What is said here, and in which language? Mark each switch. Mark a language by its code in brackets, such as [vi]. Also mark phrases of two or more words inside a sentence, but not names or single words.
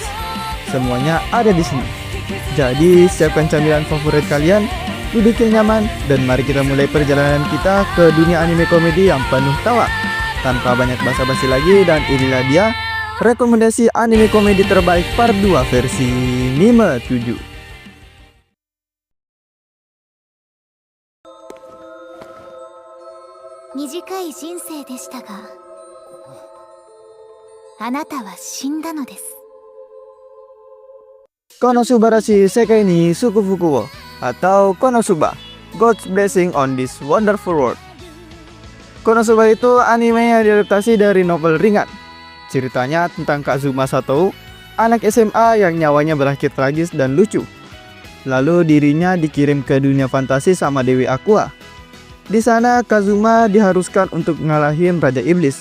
[id] Semuanya ada di sini. Jadi siapkan camilan favorit kalian, duduk yang nyaman, dan mari kita mulai perjalanan kita ke dunia anime komedi yang penuh tawa. Tanpa banyak basa-basi lagi, dan inilah dia rekomendasi anime komedi terbaik part 2 versi Nima 7. [ja] 短い人生でしたが、あなたは死んだのです。 [id] Konosubarashi Sekai ni Sukufuku wo, atau Konosuba, God's Blessing on this Wonderful World. Konosuba itu anime yang diadaptasi dari novel ringan. Ceritanya tentang Kazuma Satou, anak SMA yang nyawanya berakhir tragis dan lucu. Lalu dirinya dikirim ke dunia fantasi sama Dewi Aqua. Di sana Kazuma diharuskan untuk ngalahin Raja Iblis.